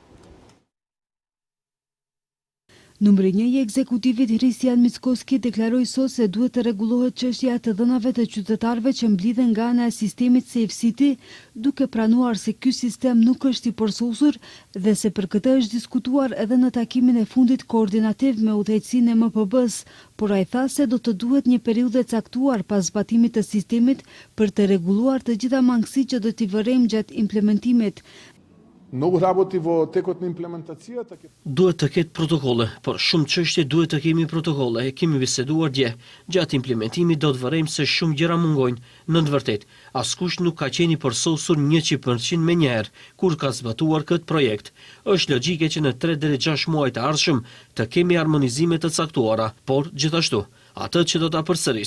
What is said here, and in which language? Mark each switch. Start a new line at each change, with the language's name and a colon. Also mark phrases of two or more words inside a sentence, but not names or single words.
Albanian: Numri 1 i ekzekutivit Hristian Mickoski deklaroi sot se duhet të rregullohet çështja e të dhënave të qytetarëve që mblidhen nga ana e sistemit Safe City, duke pranuar se ky sistem nuk është i përsosur dhe se për këtë është diskutuar edhe në takimin e fundit koordinativ me udhëheqësinë e MPB-s, por ai tha se do të duhet një periudhë e caktuar pas zbatimit të sistemit për të rregulluar të gjitha mangësitë që do t'i vërejmë gjatë implementimit.
Macedonian: Много работи во текот на имплементацијата.
Albanian: Duhet të ketë protokolle, por shumë çështje duhet të kemi protokolle. E kemi biseduar dje. Gjatë implementimit do të vërejmë se shumë gjëra mungojnë. Në të vërtetë, askush nuk ka qenë i përsosur 100% me njëherë kur ka zbatuar këtë projekt. Është logjike që në 3 deri 6 muaj të ardhshëm të kemi harmonizime të caktuara, por gjithashtu atë që do ta përsëris.